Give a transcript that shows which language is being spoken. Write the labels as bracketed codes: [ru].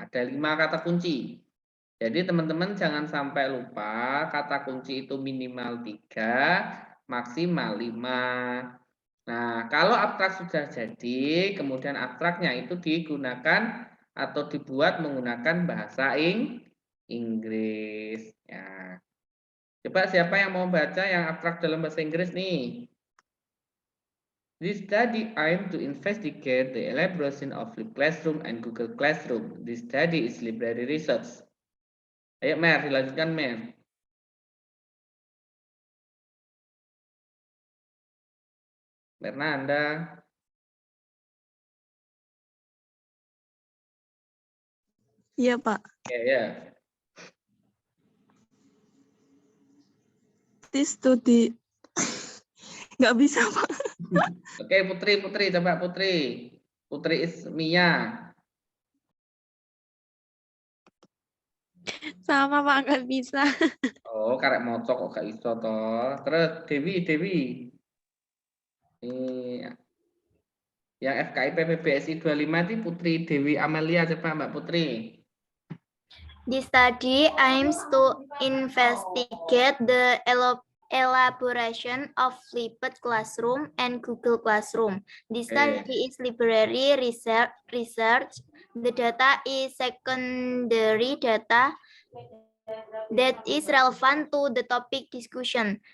[id] Ada 5 kata kunci. Jadi teman-teman jangan sampai lupa kata kunci itu minimal 3, maksimal 5. Nah, kalau abstrak sudah jadi, kemudian abstraknya itu digunakan atau dibuat menggunakan bahasa Inggris. Ya. Coba siapa yang mau baca yang abstrak dalam bahasa Inggris nih? [en] This study aimed to investigate the elaboration of Flipped Classroom and Google Classroom. This study is library research. [id] Ayo Mer, dilanjutkan Mer. Fernanda. Iya, Pak. Ya. studi. Nggak bisa, Pak. Oke, Putri, coba Putri. Putri Ismia. Sama Pak, nggak bisa. [jv] Oh, karek mocok kok gak iso toh. [id] Terus Dewi. Ini yang FKIP PBSI 25 itu Putri Dewi Amelia, coba Mbak Putri. [en] The study aims to investigate the elaboration of flipped classroom and Google Classroom. The study is library research. The data is secondary data that is relevant to the topic discussion.